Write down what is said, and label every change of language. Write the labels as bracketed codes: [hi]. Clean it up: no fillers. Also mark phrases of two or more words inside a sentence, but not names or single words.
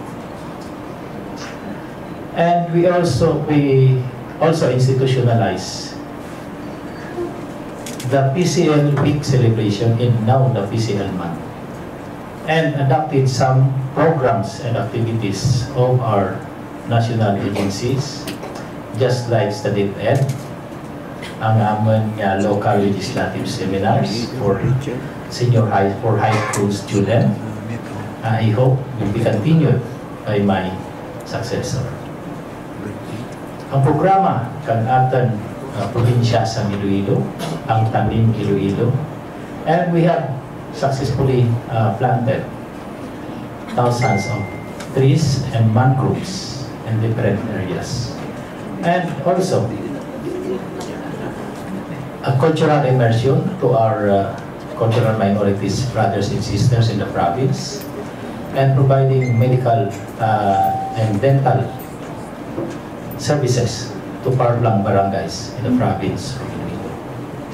[en] And we also institutionalize the PCL week celebration in now the PCL month, and adopted some programs and activities of our national agencies, just like Study Ed, [hil] ang amon [en] local legislative seminars for high school student. I hope will be continued by my successor. [hil] Ang programa kan aton probinsya sa Iloilo, ang Tanim Iloilo, [en] and we have successfully planted thousands of trees and mangroves in different areas. And also a cultural immersion to our cultural minorities, brothers and sisters in the province, and providing medical and dental services to Parlang barangays in the province of Iloilo.